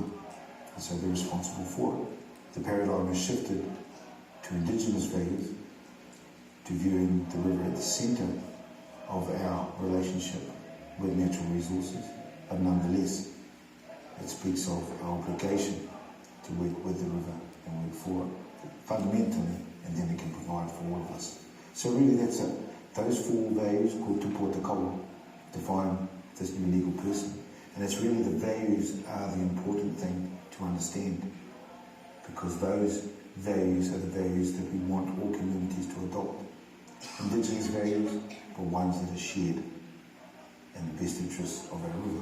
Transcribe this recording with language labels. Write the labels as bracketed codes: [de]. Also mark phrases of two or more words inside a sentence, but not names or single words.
[en] And so they're responsible for it. The paradigm has shifted to Indigenous values, to viewing the river at the centre of our relationship with natural resources, but nonetheless, it speaks of our obligation to work with the river and work for it, fundamentally, and then it can provide for all of us. So really that's it. Those four values called [mi] tūpua te kaua [en] define this new legal person. And it's really the values are the important thing to understand, because those values are the values that we want all communities to adopt. Indigenous values, but ones that are shared in the best interests of our river.